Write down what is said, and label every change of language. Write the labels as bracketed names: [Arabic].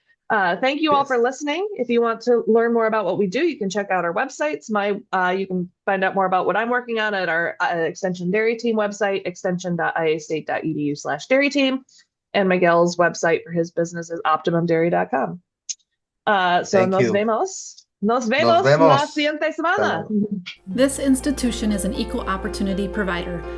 [English] Thank you all for listening. If you want to learn more about what we do, you can check out our websites. You can find out more about what I'm working on at our Extension Dairy Team website, extension.iastate.edu/dairy team, and Miguel's website for his business is optimumdairy.com. [Spanish] So nos vemos. Nos vemos la siguiente semana. [English] This institution is an equal opportunity provider.